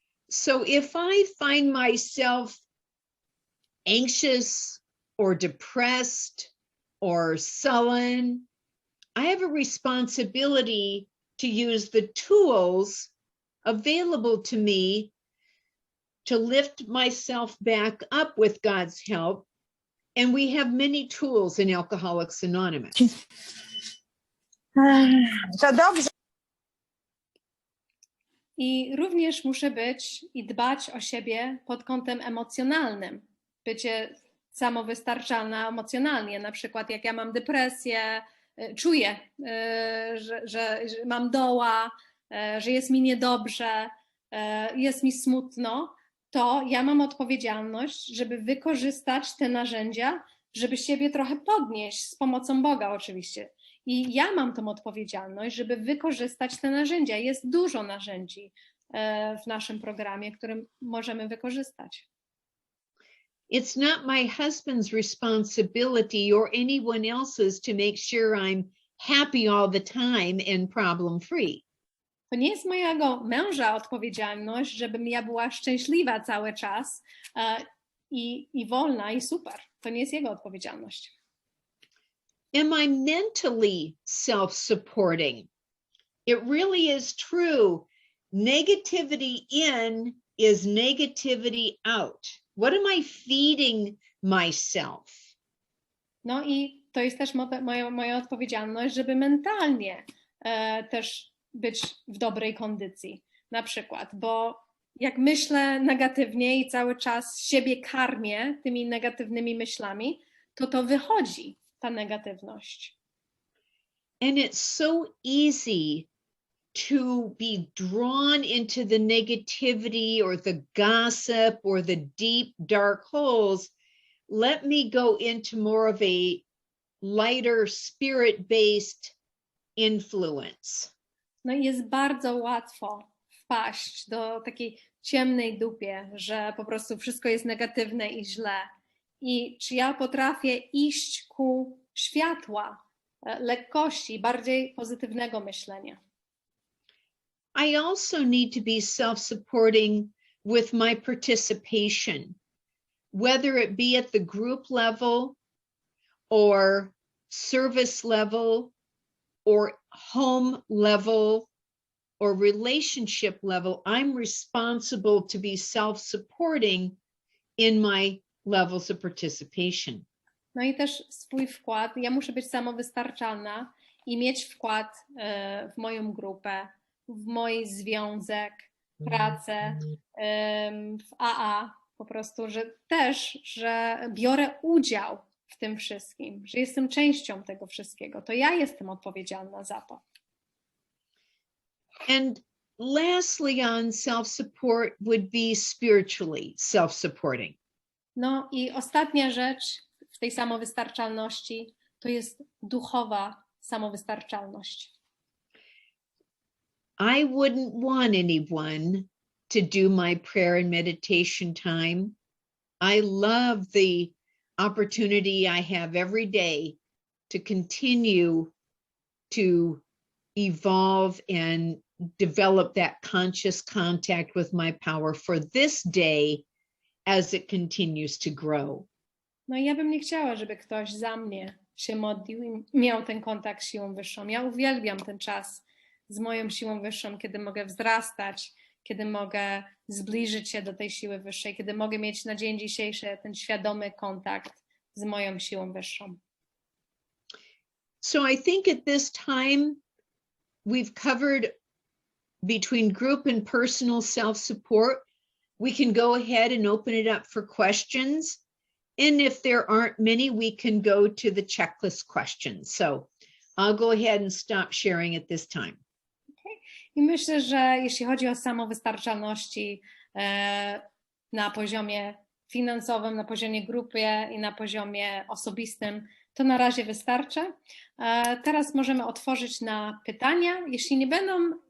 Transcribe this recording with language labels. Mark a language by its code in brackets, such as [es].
[en] So if I find myself anxious or depressed or sullen, I have a responsibility to use the tools available to me to lift myself back up with God's help. And we have many tools in Alcoholics Anonymous. [pl] To dobrze. I również muszę być i dbać o siebie pod kątem emocjonalnym. Bycie samowystarczalna emocjonalnie. Na przykład jak ja mam depresję, czuję, że mam doła, że jest mi niedobrze, jest mi smutno, to ja mam odpowiedzialność, żeby wykorzystać te narzędzia, żeby siebie trochę podnieść z pomocą Boga oczywiście. I ja mam tą odpowiedzialność, żeby wykorzystać te narzędzia. Jest dużo narzędzi w naszym programie, które możemy wykorzystać. [en] It's not my husband's responsibility or anyone else's to make sure I'm happy all the time and problem free. [pl] To nie jest mojego męża odpowiedzialność, żebym ja była szczęśliwa cały czas i wolna i super. To nie jest jego odpowiedzialność. [en] Am I mentally self-supporting? It really is true. Negativity in is negativity out. What am I feeding myself? [pl] No i to jest też moja odpowiedzialność, żeby mentalnie też być w dobrej kondycji. Na przykład, bo jak myślę negatywnie i cały czas siebie karmię tymi negatywnymi myślami, to wychodzi ta negatywność. [en] And it's so easy to be drawn into the negativity or the gossip or the deep, dark holes. Let me go into more of a lighter, spirit-based influence. [pl] No i jest bardzo łatwo wpaść do takiej ciemnej dupie, że po prostu wszystko jest negatywne i źle. I czy ja potrafię iść ku światła, lekkości, bardziej pozytywnego myślenia? [en] I also need to be self-supporting with my participation, whether it be at the group level or service level or home level or relationship level. I'm responsible to be self-supporting in my levels of participation. [pl] No i też swój wkład. Ja muszę być samowystarczalna i mieć wkład w moją grupę, w mój związek, pracę, w AA, po prostu, że biorę udział w tym wszystkim, że jestem częścią tego wszystkiego. To ja jestem odpowiedzialna za to. [en] And lastly, on self-support would be spiritually self-supporting. [pl] No i ostatnia rzecz w tej samowystarczalności to jest duchowa samowystarczalność. [en] I wouldn't want anyone to do my prayer and meditation time. I love the opportunity I have every day to continue to evolve and develop that conscious contact with my power for this day as it continues to grow. [pl] No i ja bym nie chciała, żeby ktoś za mnie się modlił i miał ten kontakt z siłą wyższą. Ja uwielbiam ten czas z moją siłą wyższą, kiedy mogę wzrastać, kiedy mogę zbliżyć się do tej siły wyższej, kiedy mogę mieć na dzień dzisiejszy ten świadomy kontakt z moją siłą wyższą. [en] So I think at this time we've covered between group and personal self-support. We can go ahead and open it up for questions. And if there aren't many, we can go to the checklist questions. So I'll go ahead and stop sharing at this time. Okay. [pl] I myślę, że jeśli chodzi o samowystarczalności na poziomie finansowym, na poziomie grupy i na poziomie osobistym, to na razie wystarczy. Teraz możemy otworzyć na pytania. Jeśli nie będą